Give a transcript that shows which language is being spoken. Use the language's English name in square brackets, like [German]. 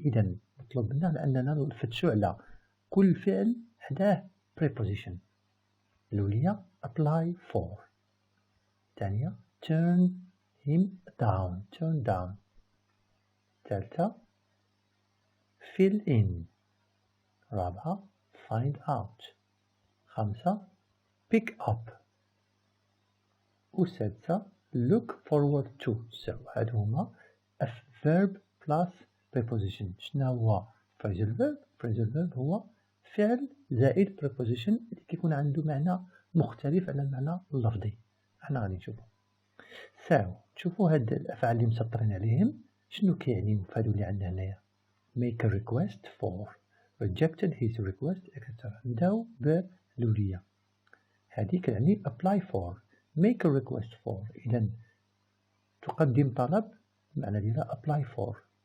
[Arabic] إذن مطلوب منا لأننا نفتشوا على كل فعل حداه preposition. الأولية apply for، الثانية turn him down، الثالثة fill in، الرابعة find out، خامسة pick up، والسادسة look forward to. [English] so هادو هما verb plus preposition. [Arabic] شنو هو phrasal verb؟ هو فعل زائد preposition اللي كيكون عنده معنى مختلف على المعنى اللفظي. احنا غادي نشوفو. تشوفوا هاد الافعال اللي مسطرين عليهم شنو كيعنيو في هادو اللي عندنا هنايا. [English] make a request for، rejected his request etc. [Arabic] نبداو بالأولية هادي كتعني apply for، make a request for إذن تقدم طلب معنى ديالها apply for.